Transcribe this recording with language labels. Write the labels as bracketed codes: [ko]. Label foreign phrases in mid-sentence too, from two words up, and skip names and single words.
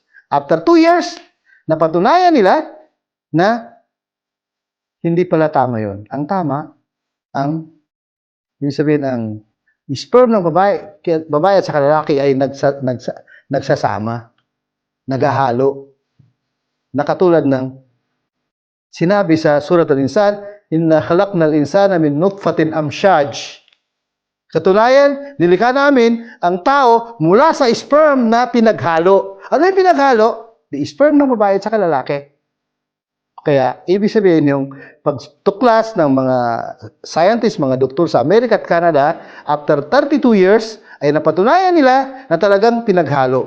[tl] After 2 years, napatunayan nila na hindi pala tama yon. Ang tama, ang Ibig sabihin, ang sperm ng babae at sa lalaki ay nagsasama, naghahalo. Na katulad ng sinabi sa Surat Al-Insan, [ar] "إنا خلقنا الإنسان من نطفة أمشاج." [tl] Katunayan, nilikha namin ang tao mula sa sperm na pinaghalo. Ano yung pinaghalo? [en] The sperm [tl] ng babae at lalaki. Kaya, ibig sabihin yung pagtuklas ng mga scientists, mga doktor sa Amerika at Canada, after 32 years, ay napatunayan nila na talagang pinaghalo.